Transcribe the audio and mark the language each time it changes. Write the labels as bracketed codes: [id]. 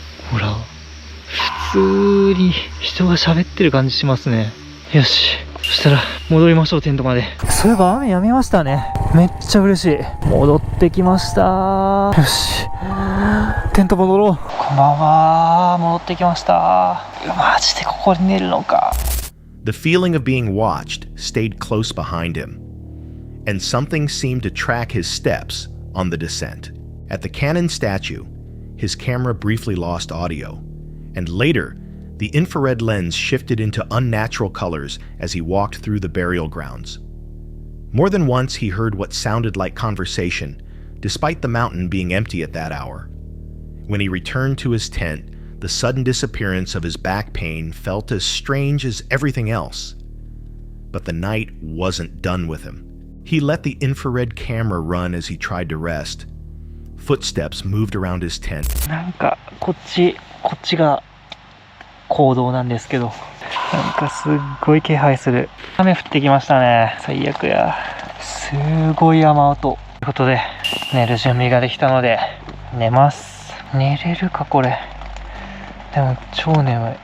[ja] ほら、普通に人が喋ってる感じしますね。よし。そしたら戻りましょう、テントまで。そういえば雨やみましたね。めっちゃ嬉しい。戻ってきました。よし。テント戻ろう。こんばんは。戻ってきました。マジでここに寝るのか。 [en] The feeling of being watched stayed close behind him, and something seemed to track his steps on the descent. At the cannon statue, his camera briefly lost audio, and later, the infrared lens shifted into unnatural colors as he walked through the burial grounds. More than once, he heard what sounded like conversation, despite the mountain being empty at that hour. When he returned to his tent, the sudden disappearance of his back pain felt as strange as everything else. But the night wasn't done with him. He let the infrared camera run as he tried to rest. Footsteps moved around his tent. [ja] なんかこっちが行動なんですけど、なんかすっごい気配する。雨降ってきましたね。最悪や。すごい雨音。ということで寝る準備ができたので寝ます。寝れるかこれ。でも超眠い。